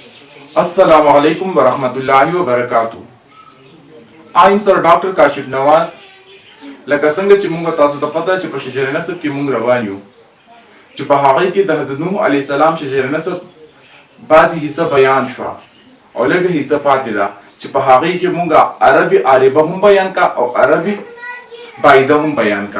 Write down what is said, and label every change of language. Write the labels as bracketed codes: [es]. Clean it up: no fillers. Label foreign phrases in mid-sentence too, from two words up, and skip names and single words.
[ar] السلام علیکم ورحمۃ اللہ وبرکاتہ. [en] I'm Sir Dr. کاشف نواز. [ps] لکه څنګه چې موږ تاسو ته پته چې په شجر نسب کې موږ روان یو چې په هغه کې د حضرت نوح علیه السلام شجر نسب بعضی حصہ بیان شو او لږه حصہ پاتې ده چې په هغه کې موږ عربي عاربه هم بیان کا او عربي بایده هم بیان کا.